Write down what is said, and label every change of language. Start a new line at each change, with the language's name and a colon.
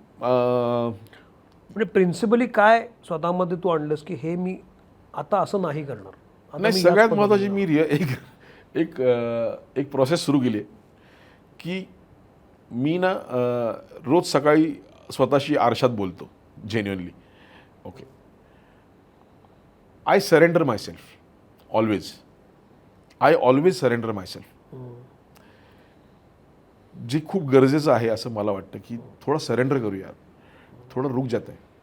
Marathi: म्हणजे प्रिन्सिपली काय स्वतःमध्ये तू आणलंस की हे मी आता असं नाही करणार. आता नाही मी सगळ्यात याच महत्त्वाची मी एक प्रोसेस सुरू केली आहे की मी ना रोज सकाळी स्वतःशी आरशात बोलतो genuinely okay.
English: I surrender myself always. I always surrender myself.
Marathi: जे खूप गरजेचं आहे असं मला वाटतं की थोडं सरेंडर करूया थोडं रुक जात आहे.